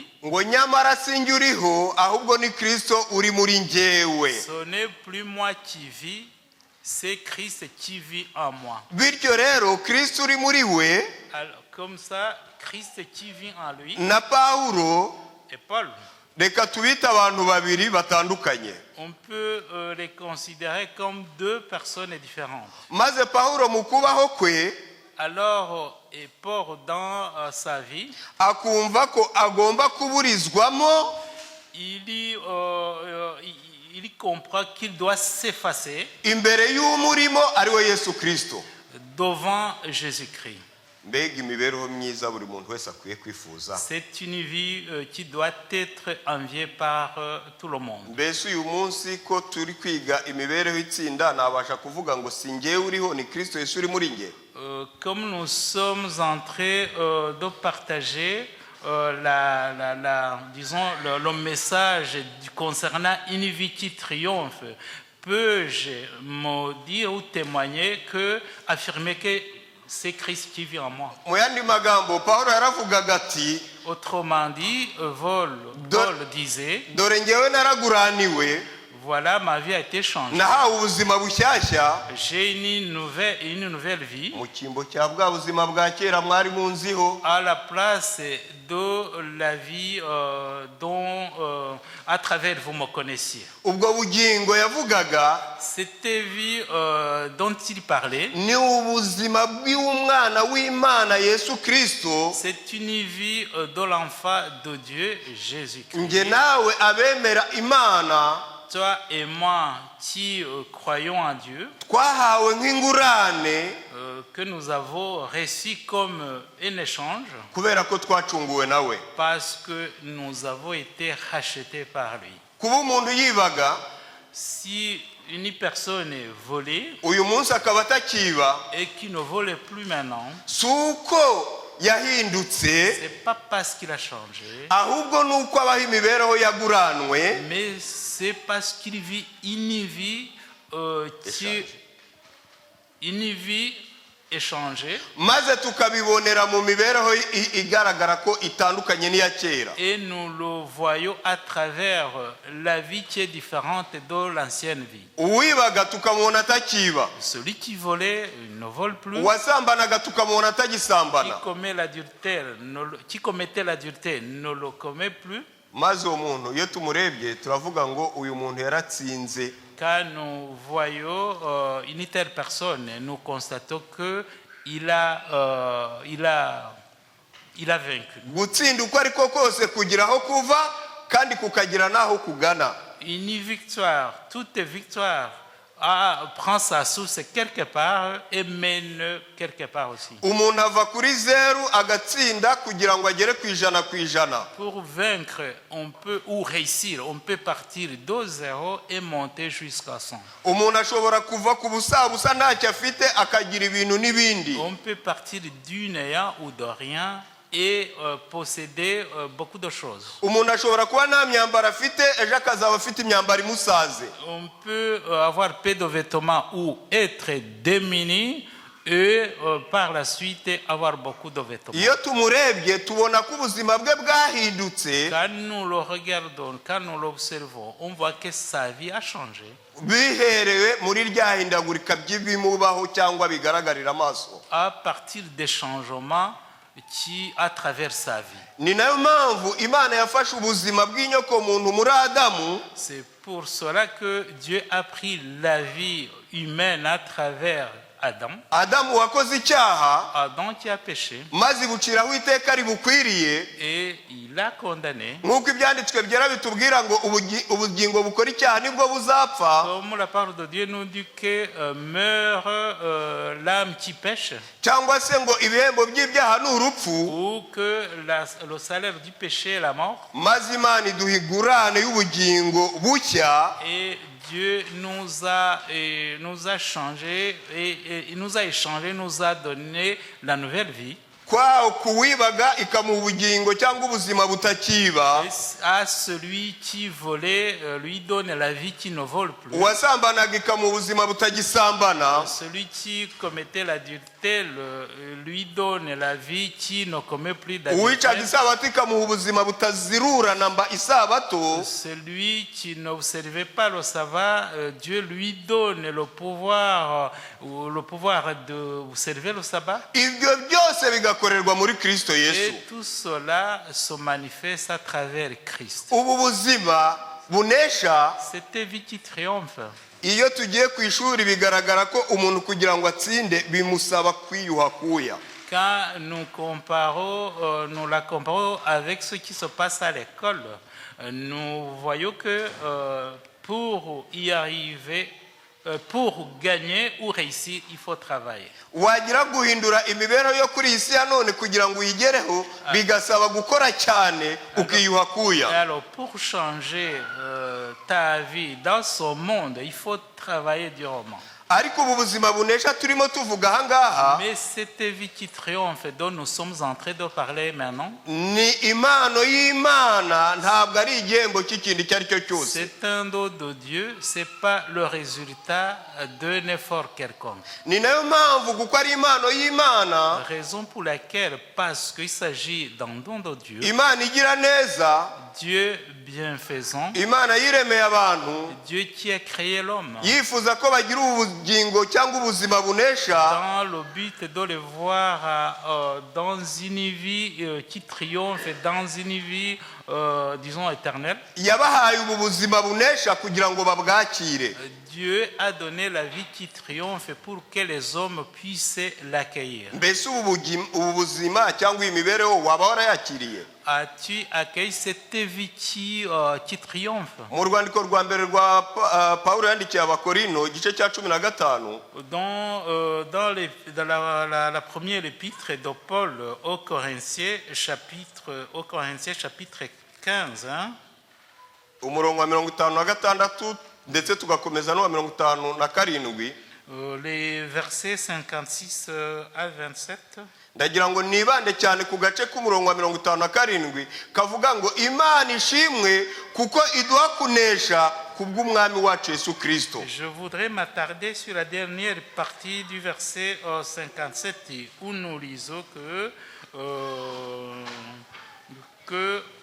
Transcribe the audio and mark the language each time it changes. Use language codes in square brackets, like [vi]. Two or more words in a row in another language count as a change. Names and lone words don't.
[rw] ngo nyamara sinjye uriho ahubwo ni Kristo uri muri njyewe. [fr] Ce n'est plus moi qui vis, c'est Christ qui vit en moi. [rw] bityo rero Kristo uri muri we, [fr] Alors, comme ça, Christ qui vit en lui [rw] na Pawulo, [fr] et Paul. [rw] reka tubite abantu babiri batandukanye. [fr] On peut les considérer comme deux personnes différentes. [rw] maze Pawulo mu kubaho kwe [fr] Alors, et Paul dans sa vie, [rw] akumva ko agomba kuburizwamo, [fr] il comprend qu'il doit s'effacer [rw] imbere y'umurimo ari we Yesu Kristo. [fr] devant Jésus-Christ. [rw] mbega imibereho myiza buri muntu wese akwiye kwifuza. [fr] C'est une vie qui doit être enviée par tout le monde. [rw] mbese uyu munsi ko turi kwiga imibereho itsinda, nabasha kuvuga ngo si njyewe uriho, ni Kristo Yesu uri muri njye. [fr] Comme nous sommes en train de partager disons, le message concernant une vie qui triomphe, peux-je me dire ou témoigner affirmer que c'est Christ qui vit en moi? [rw] mu yandi magambo Pawulo yaravugaga ati, [fr] Autrement dit, Paul disait, [rw] dore njyewe naraguraniwe, [fr] voilà, ma vie a été changée. [rw] nahawe ubuzima bushyashya [fr] J'ai une nouvelle vie [rw] mu cyimbo cya bwa buzima bwa kera mwari munziho. [fr] à la place de la vie à travers vous me connaissiez. [rw] ubwo bugingo yavugaga [fr] Cette vie dont il parlait, [rw] ni ubuzima bw'umwana w'Imana Yesu Kristo. [fr] c'est une vie de l'enfant de Dieu, Jésus-Christ. [rw] nge nawe abemera Imana [fr] Toi et moi qui croyons en Dieu, [rw] twahawe nk'ingurane [fr] que nous avons reçu comme un échange [rw] kubera ko twacunguwe nawe. [fr] parce que nous avons été rachetés par lui. [rw] kuba umuntu yibaga [fr] Si une personne est volée [rw] uyu munsi akaba atakiba, [fr] et qui ne vole plus maintenant, [rw] si uko yahindutse, [fr] c'est pas parce qu'il a changé, [rw] ahubwo ni uko abaho imibereho yaguranwe, [fr] mais c'est parce qu'il vit une vie échangée, [rw] maze tukabibonera mu mibereho igaragara ko itandukanye n'iya kera. [fr] et nous le voyons à travers la vie qui est différente de l'ancienne vie. [rw] uwibaga tukamubona atakiba, [fr] Celui qui volait ne vole plus, [rw] uwasambanaga tukamubona [fr] qui [rw] atagisambana, [fr] commettait l'adultère ne le commet plus. [rw] maze uwo muntu iyo tumurebye turavuga ngo uyu muntu yaratsinze. [fr] Quand nous voyons une telle personne, nous constatons qu'il a vaincu. [rw] gutsinda uko ariko kose kugira aho kuva kandi kukagira n'aho kugana. [fr] Une victoire, toute victoire prend sa source quelque part et mène quelque part aussi. [rw] umuntu ava kuri zeru agatsinda kugira ngo agere ku ijana ku ijana. [fr] Pour vaincre, ou réussir, on peut partir de 0 et monter jusqu'à 100. [rw] umuntu ashobora kuva ku busabusa ntacyo afite akagira ibintu n'ibindi. [fr] On peut partir du néant ou de rien et posséder beaucoup de choses. [rw] umuntu ashobora kuba nta myambaro afite, ejo akazaba afite imyambaro imusaze. [fr] On peut avoir peu de vêtements ou être démuni et par la suite avoir beaucoup de vêtements. [rw] iyo tumurebye tubona ko ubuzima bwe bwahindutse, [fr] Quand nous le regardons, quand nous l'observons, on voit que sa vie a changé. [rw] biherewe muri rya hindagurika by'ibimubaho cyangwa bigaragarira amaso. [fr] À partir des changements qui à travers sa vie. [rw] ni nayo mpamvu Imana yafashe ubuzima bw'inyoko muntu muri Adamu, [fr] C'est pour cela que Dieu a pris la vie humaine à travers Adam. [rw] Adamu wakoze icyaha, [fr] Adam qui a péché [rw] maze ibuciraho iteka ribukwiriye, [fr] et il a condamné. [rw] nk'uko ibyanditswe byera bitubwira ngo ubugingo bukora icyaha nibwo buzapfa, [fr] Comme la parole de Dieu nous dit que meurt l'âme qui pêche, [rw] cyangwa se ngo ibihembo by'ibyaha ni urupfu, [fr] ou que le salaire du péché est la mort. [rw] maze Imana iduha ingurane y'ubugingo bushya, [fr] Et Dieu nous a changé et il nous a échangé, nous a donné la nouvelle vie. [rw] kwaho kuwibaga ikamuha ubugingo cyangwa ubuzima butakiba, [fr] À celui qui volait, lui donne la vie qui ne vole plus. [rw] uwasambanaga ikamuha ubuzima butagisambana, [fr] Celui qui commettait l'adultère, lui donne la vie qui ne commet plus [rw] uwicaga [fr] d'adultère. [rw] isabato ikamuha ubuzima butazirura namba isabato, [fr] Celui qui n'observait pas le sabbat, Dieu lui donne le pouvoir d'observer le sabbat. [rw] ibyo byose bigakorerwa muri Kristo Yesu. [fr] Et tout cela se manifeste à travers Christ. [rw] Ubu buzima bunesha, [fr] Cette vie qui triomphe. [rw] iyo tugiye ku ishuri bigaragara ko umuntu kugira ngo atsinde bimusaba kwiyuha kuya. [fr] Quand nous la comparons avec ce qui se passe à l'école, nous voyons que pour y arriver, pour gagner ou réussir, il faut travailler. [rw] Wagira guhindura imibereho yo kuri isi ya none kugira ngo uyigereho bigasaba gukora cyane ukiyuha kuya. [fr] Alors, pour changer ta vie dans ce monde, il faut travailler durement. [rw] Ariko ubu buzima bunesha turimo tuvuga aha ngaha [fr] Mais cette vie qui triomphe dont nous sommes en train de parler maintenant, [rw] ni impano y'Imana, ntabwo ari igihembo cy'ikindi icyo ari cyo cyose. [fr] c'est un don de Dieu, c'est pas le résultat d'un effort quelconque. [rw] Ni nayo mpamvu kuko ari impano y'Imana, [fr] Raison pour laquelle, parce qu'il s'agit d'un don de Dieu, [rw] Imana igira neza, [fr] Dieu bienfaisant, [rw] Imana yiremeye abantu, [fr] Dieu qui a créé l'homme, [rw] yifuza ko bagira ubugingo cyangwa ubuzima bunesha, [fr] dans le but de le voir dans une vie qui triomphe, dans une vie, disons, éternelle. [rw] yabahaye ubu buzima bunesha kugira ngo babwakire. [fr] Dieu a donné la vie qui triomphe pour que les hommes puissent l'accueillir. [rw] Mbese ubu buzima cyangwa iyi mibereho waba warayakiriye? [fr] As-tu accueilli cette vie qui triomphe? [rw] Mu rwandiko rwa mbere rwa Pawulo yandikiye Abakorino igice cya 15, [fr] Dans la première épître de Paul aux Corinthiens, chapitre 15, hein, [rw] umurongo wa 56 ndetse tugakomeza no wa 57, [fr] les versets 56 à 27. [rw] ndagira ngo nibande cyane ku gace k'umurongo wa 57 kavuga ngo Imana ishimwe kuko iduha kunesha kubw'umwami wacu Yesu Kristo. [fr] Je voudrais m'attarder sur la dernière partie du verset 57 où nous lisons que